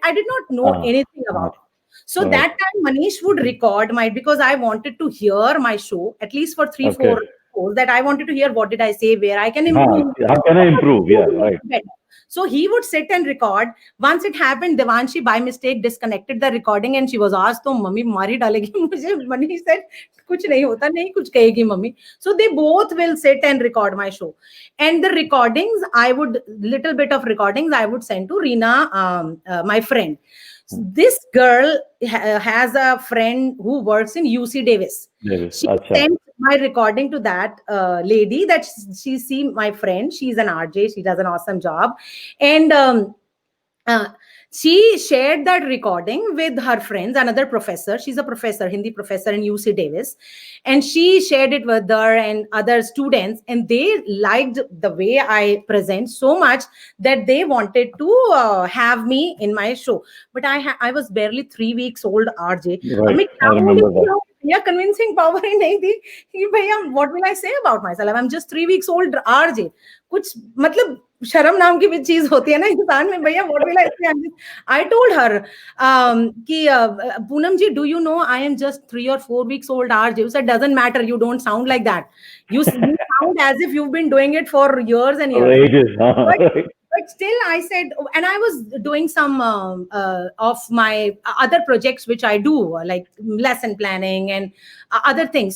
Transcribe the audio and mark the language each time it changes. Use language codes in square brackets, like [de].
[en] I did not know anything about it. So that time Manish would record because I wanted to hear my show at least for 3-4 shows, that I wanted to hear what did I say, where I can improve. How can I improve? Yeah, right. So he would sit and record. Once it happened, Devanshi by mistake disconnected the recording and she was asked, [hi] "तो mummy मारी डालेगी मुझे?" [en] Manish said, [hi] "कुछ नहीं होता, नहीं कुछ कहेगी mummy." [en] So they both will sit and record my show. And the recordings, little bit of recordings, I would send to Reena, my friend. This girl has a friend who works in UC Davis. She sent my recording to that lady that she my friend. She's an RJ. She does an awesome job, and she shared that recording with her friends, another professor. She's a professor, Hindi professor in UC Davis, and she shared it with her and other students, and they liked the way I present so much that they wanted to have me in my show. But I was barely 3 weeks old, RJ. Right, I remember that. Yeah, convincing power [hi] ही नहीं थी कि भैया [en] what will I say about myself? I'm just 3 weeks old RJ. [hi] कुछ मतलब शर्म नाम की भी चीज होती है ना इंसान में भैया. [en] What will I say? I told her कि Poonam ji, do you know I am just 3 or 4 weeks old RJ? You said doesn't matter. You don't sound like that. You sound as if you've been doing it for years and years. For ages, huh? But still, I said, and I was doing some of my other projects, which I do, like lesson planning and other things.